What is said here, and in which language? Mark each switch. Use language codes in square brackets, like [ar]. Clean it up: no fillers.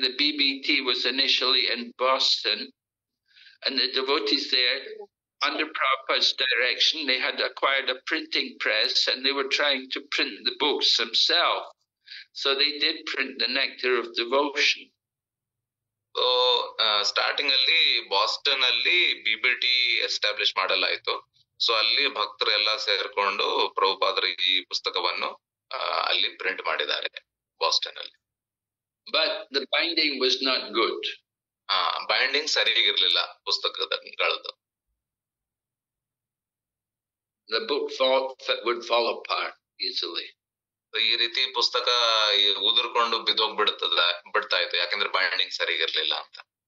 [en] The BBT was initially in Boston, and the devotees there, under Prabhupada's direction, they had acquired a printing press and they were trying to print the books themselves. So they did print the Nectar of Devotion. So, starting [kn] ಅಲ್ಲಿ Boston ಅಲ್ಲಿ ಬಿಬಿಟಿ establish ಮಾಡಲಾಯಿತು. So ಅಲ್ಲಿ ಭಕ್ತರೆಲ್ಲ ಸೇರ್ಕೊಂಡು ಪ್ರಭುಪಾದರ ಈ ಪುಸ್ತಕವನ್ನು ಅಲ್ಲಿ print ಮಾಡಿದ್ದಾರೆ Boston ಅಲ್ಲಿ. [en] But the binding was not good. [kn] Binding ಸರಿಯಾಗಿರ್ಲಿಲ್ಲ ಪುಸ್ತಕಗಳದ್ದು. [en] The book would fall apart easily. [kn] ಈ ರೀತಿ ಪುಸ್ತಕ ಉದುರ್ಕೊಂಡು ಬಿಡ್ತಾ ಇತ್ತು, ಯಾಕಂದ್ರೆ ಬೈಂಡಿಂಗ್ ಸರಿಯಾಗಿರ್ಲಿಲ್ಲ ಅಂತ.